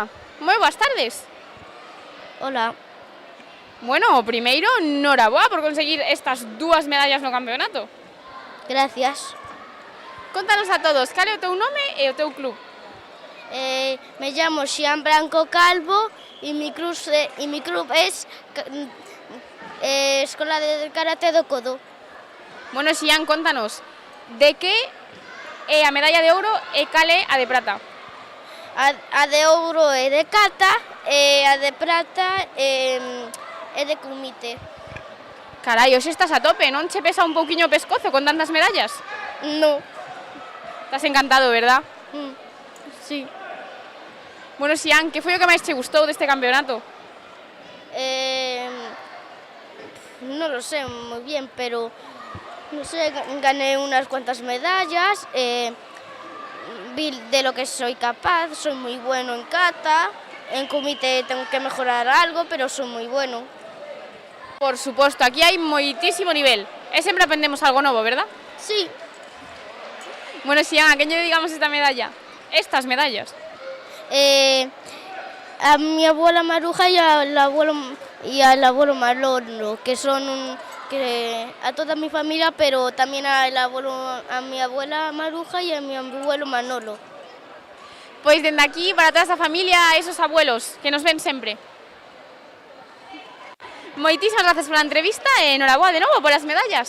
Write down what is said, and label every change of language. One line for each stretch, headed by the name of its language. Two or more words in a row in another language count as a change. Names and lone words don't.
Galician: Moi boas tardes. Hola. Bueno, primeiro, noraboa por conseguir estas 2 medallas no campeonato.
Spanish: Gracias.
Galician: Contanos a todos, cal é o teu nome e o teu club?
Spanish: Me llamo Xian Branco Calvo y mi club es Escola de Karate do Codo.
Galician: Bueno, Xian, contanos, de que é a medalla de ouro e cal é a de prata? A de ouro é de Cata e a de prata é de Cumite. Carai, hoxe estás a tope, non che pesa un pouquiño o pescozo con tantas medallas?
Spanish: No. Estás encantado, verdad? Sí.
Galician: Bueno, Xian, que foi o que máis che gustou deste campeonato?
Spanish: No lo sé muy bien, pero no sé, gané unas cuantas medallas, vi de lo que soy capaz, soy muy bueno en kata, en kumite tengo que mejorar algo, pero soy muy bueno.
Galician: Por suposto, aquí hai moitísimo nivel, e sempre aprendemos algo novo, verdad?
Spanish: Sí.
Galician: Bueno, Xian, a quen lle dedicamos esta medalla?
Spanish: Estas medallas. A mi abuela Maruja y al abuelo Manolo, que son a toda mi familia, pero también a mi abuela Maruja y a mi abuelo Manolo.
Galician: Pois dende aquí, para toda esa familia,
Spanish: esos abuelos
Galician: que nos ven sempre. Moitísimas gracias pola entrevista e noraboa de novo polas medallas.